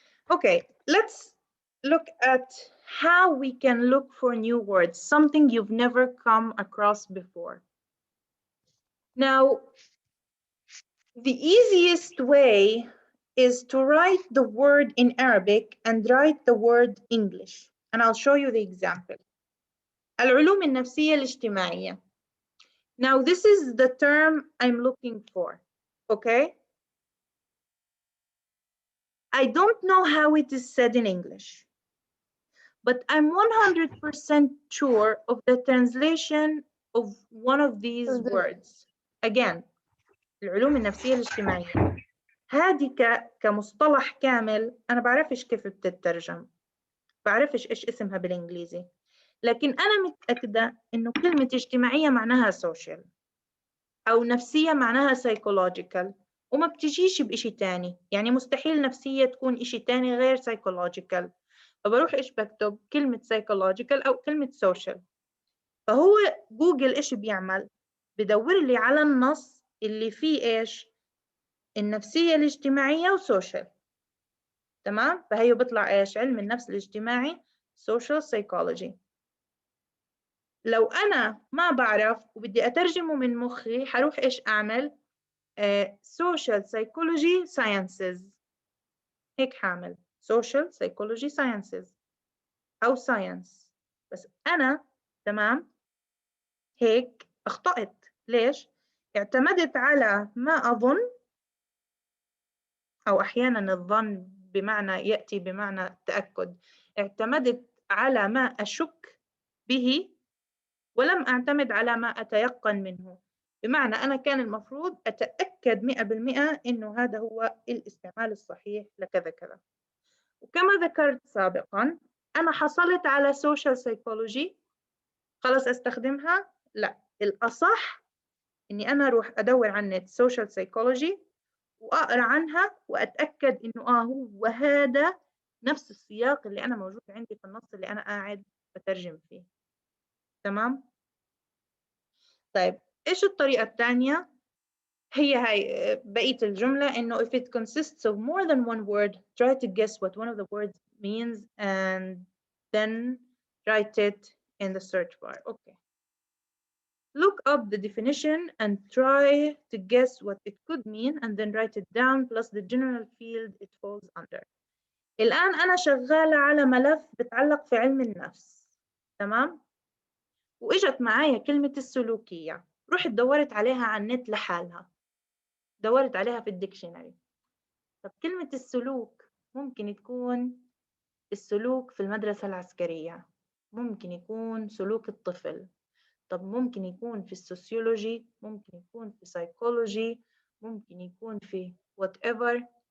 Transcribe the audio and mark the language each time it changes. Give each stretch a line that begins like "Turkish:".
English: Okay, let's look at how we can look for new words, something you've never come across before. Now, the easiest way is to write the word in Arabic and write the word English. And I'll show you the example.
Arabic: العلوم النفسية الاجتماعية.
English: Now, this is the term I'm looking for, okay? I don't know how it is said in English, but I'm 100% sure of the translation of one of these words.
Arabic: Again, العلوم النفسية الاجتماعية. هذه كمصطلح كامل أنا بعرفش كيف بتترجم، بعرفش إيش اسمها بالإنجليزي، لكن أنا متأكدة إنه كلمة اجتماعية معناها social، أو نفسية معناها psychological، وما بتجيش بإشي تاني. يعني مستحيل نفسية تكون إشي تاني غير psychological. فبروح إيش بكتب؟ كلمة psychological أو كلمة social. فهو جوجل إيش بيعمل؟ بدور لي على النص اللي فيه إيش؟ النفسية الاجتماعية وسوشيال. تمام؟ فهي بيطلع إيش؟ علم النفس الاجتماعي social psychology. لو أنا ما بعرف وبدي أترجمه من مخي حروح إيش أعمل؟ social psychology sciences. هيك حامل social psychology sciences أو science. بس أنا تمام هيك أخطأت. ليش؟ اعتمدت على ما أظن، أو أحيانا الظن بمعنى يأتي بمعنى التأكد. اعتمدت على ما أشك به ولم أعتمد على ما أتيقن منه. بمعنى أنا كان المفروض أتأكد 100% إنه هذا هو الاستعمال الصحيح لكذا كذا. وكما ذكرت سابقا أنا حصلت على social psychology، خلص أستخدمها؟ لا، الأصح إني أنا أروح أدور عن النت social psychology وأقرأ عنها وأتأكد إنه هو هذا نفس السياق اللي أنا موجود عندي في النص اللي أنا قاعد بترجم فيه. تمام؟ طيب إيش الطريقة الثانية؟ هي بقية الجملة إنه
English: if it consists of more than one word, try to guess what one of the words means and then write it in the search bar. Okay. Look up the definition and try to guess what it could mean and then write it down plus the general field it falls under.
Arabic: الآن أنا شغالة على ملف بتعلق في علم النفس. تمام؟ وإجت معايا كلمة السلوكية. رحت دورت عليها على النت لحالها، دورت عليها في الديكشنري. طب كلمة السلوك ممكن يكون السلوك في المدرسة العسكرية، ممكن يكون سلوك الطفل، طب ممكن يكون في السوسيولوجي، ممكن يكون في سايكولوجي، ممكن يكون في whatever.